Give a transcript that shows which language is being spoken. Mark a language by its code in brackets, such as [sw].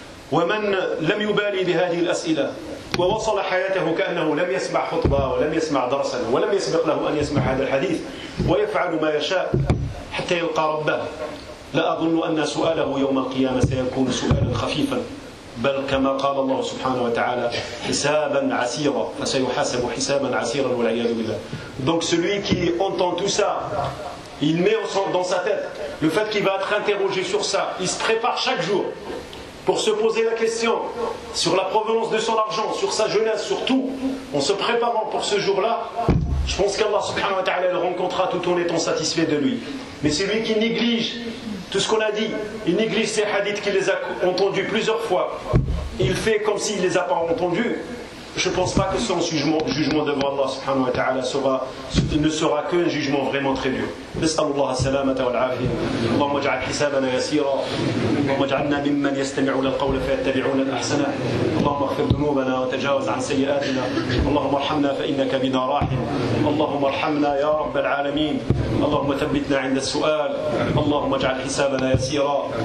[ar] ومن لم يبالي بهذه الأسئلة ووصل حياته كأنه لم يسمع خطبة ولم يسمع درسا ولم يسبق له أن يسمع هذا الحديث ويفعل ما يشاء حتى يلقى ربه، لا أظن أن سؤاله يوم القيامة سيكون سؤالا خفيفا، بل كما قال الله سبحانه وتعالى حسابا عسيرا فسيحاسب حسابا عسيرا والعياذ بالله. [fr] Donc celui qui entend tout ça, il met dans sa tête le fait qu'il va être interrogé sur ça. Il se prépare chaque jour pour se poser la question sur la provenance de son argent, sur sa jeunesse, sur tout. En se préparant pour ce jour-là, je pense qu'Allah subhanahu wa ta'ala le rencontrera tout en étant satisfait de lui. Mais celui qui néglige tout ce qu'on a dit, il néglige ces hadiths qu'il les a entendus plusieurs fois, il fait comme s'il ne les a pas entendus, je ne pense pas que son jugement devant Allah subhanahu wa ta'ala ne sera qu'un jugement vraiment très dur. [ar] نسأل الله السلامة والعافية. اللهم اجعل حسابنا يسيرا، اللهم اجعلنا ممن يستمعون القول فيتبعون الأحسن، اللهم اغفر ذنوبنا وتجاوز عن سيئاتنا، اللهم ارحمنا فإنك بنا راحم، اللهم ارحمنا يا رب العالمين، اللهم ثبتنا عند السؤال، اللهم اجعل حسابنا يسيرا،